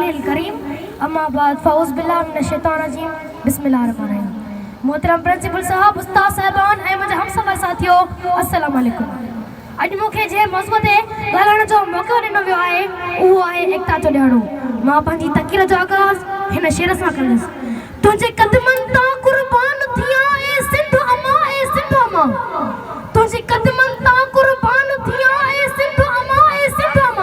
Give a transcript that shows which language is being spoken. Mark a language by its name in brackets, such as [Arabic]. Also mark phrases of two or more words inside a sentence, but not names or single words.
[Arabic] وجهه الكريم أما بعد فأعوذ بالله من الشيطان الرجيم بسم الله الرحمن الرحيم. [Sindhi] मोहतरम प्रिंसिपल साहब, उस्ताद साहिबान ऐं मुंहिंजा हमसफ़र साथियो, [Arabic] السلام عليكم. [Sindhi] अॼु मूंखे जंहिं मौज़ूअ ते ॻाल्हाइण जो मौक़ो ॾिनो वियो आहे उहो आहे एकता जो ॾियारो। मां पंहिंजी तक़रीर जो आगाज़ हिन शेर सां कंदुसि। तुंहिंजे क़दमनि तां क़ुर्बान थियां ए सिंध अम्मा, ए सिंध अम्मा। तुंहिंजे क़दमनि तां क़ुर्बान थियां ए सिंध अम्मा, ए सिंध अम्मा।